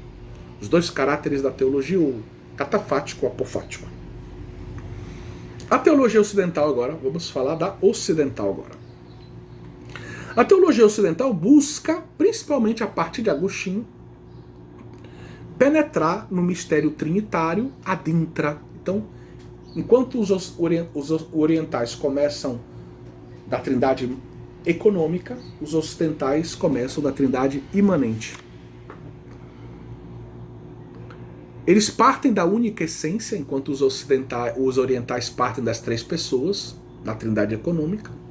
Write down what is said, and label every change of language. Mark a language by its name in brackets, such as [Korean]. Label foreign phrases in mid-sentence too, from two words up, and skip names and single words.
[Portuguese] Os dois caráteres da teologia, o catafático e o apofático. A teologia ocidental agora, vamos falar da ocidental agora. A teologia ocidental busca, principalmente a partir de Agostinho, penetrar no mistério trinitário [Latin] ad intra. [Portuguese] Então, enquanto os orientais começam da trindade econômica, os ocidentais começam da trindade imanente. Eles partem da única essência, enquanto os orientais partem das três pessoas, da trindade econômica.